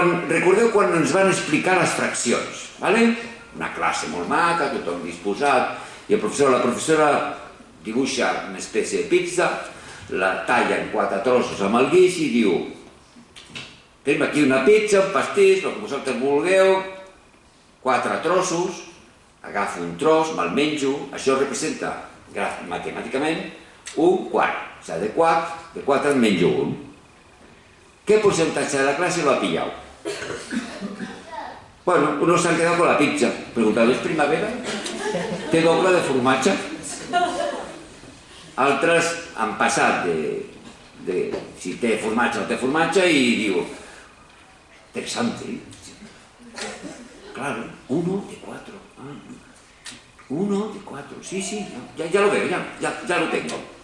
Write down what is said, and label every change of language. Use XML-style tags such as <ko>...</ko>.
<ca>Recordeu quan ens van explicar les fraccions, d'acord? Una classe molt maca, tothom disposat, i el professor o la professora dibuixa una espècie de pizza, la talla en 4 trossos amb el guix i diu: tenim aquí una pizza, un pastís, el que vosaltres vulgueu, 4 trossos, agafo un tros, me'l menjo, això representa matemàticament un quart. O sigui, de 4 en menjo un. Què percentatge de la classe l'ha pillat?</ca> <es>Bueno, unos se han quedado con la pizza. Preguntado, ¿es primavera?</es> <ca>Té doble de formatge? Altres han passat de si té formatge o no té formatge i diu, interesante.</ca> <es>Claro, 1 de 4. 1 de 4, sí, ya lo veo, ya lo tengo.</es>